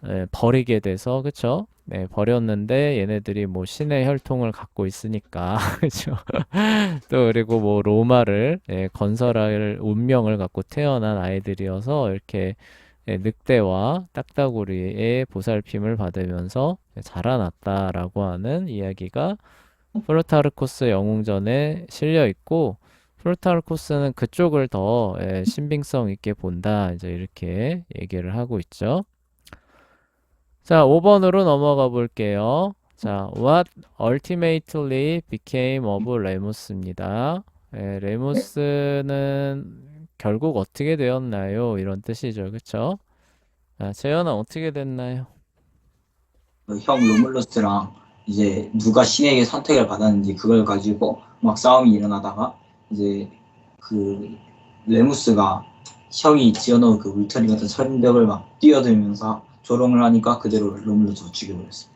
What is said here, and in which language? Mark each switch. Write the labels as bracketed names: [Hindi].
[Korean] 버리게 돼서 그쵸 버렸는데 얘네들이 뭐 신의 혈통을 갖고 있으니까 그쵸 또 그리고 뭐 로마를 건설할 운명을 갖고 태어난 아이들이어서 이렇게 늑대와 딱따구리의 보살핌을 받으면서 자라났다라고 하는 이야기가 플루타르코스 영웅전에 실려 있고 플루타르코스는 그쪽을 더 신빙성 있게 본다 이제 이렇게 얘기를 하고 있죠. 자, 5번으로 넘어가 볼게요. [English] 자, What ultimately became of 레무스입니다. [Korean] 레무스는 결국 어떻게 되었나요? 이런 뜻이죠. 그쵸? 자, 재현아 어떻게 됐나요? 그형 로물루스랑 이제 누가 신에게 선택을 받았는지 그걸 가지고 막 싸움이 일어나다가 이제 그 레무스가 형이 지어놓은 그 울타리 같은 철벽을 막 뛰어들면서 조롱을 하니까 그대로 로물루스가 죽여버렸어요.